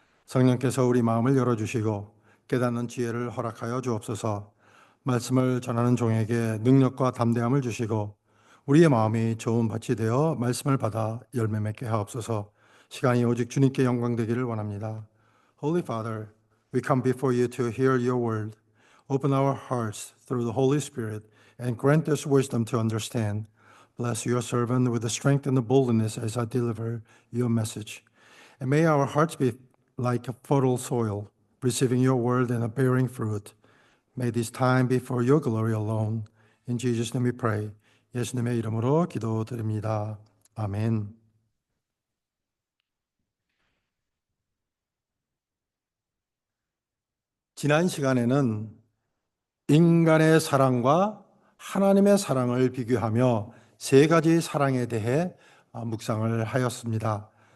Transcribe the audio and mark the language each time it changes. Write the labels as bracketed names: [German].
[Korean] 성령께서 우리 마음을 열어주시고 깨닫는 지혜를 허락하여 주옵소서. 말씀을 전하는 종에게 능력과 담대함을 주시고 우리의 마음이 좋은 밭이 되어 말씀을 받아 열매 맺게 하옵소서. 시간이 오직 주님께 영광 되기를 원합니다. [English] Holy Father, we come before you to hear your word. Open our hearts through the Holy Spirit and grant us wisdom to understand. Bless your servant with the strength and the boldness as I deliver your message. And may our hearts be like a fertile soil, receiving your word and bearing fruit. May this time be for your glory alone. In Jesus' name we pray. [Korean] 예수님의 이름으로 기도드립니다. 아멘. 지난 시간에는 인간의 사랑과 하나님의 사랑을 비교하며 세 가지 사랑에 대해 묵상을 하였습니다.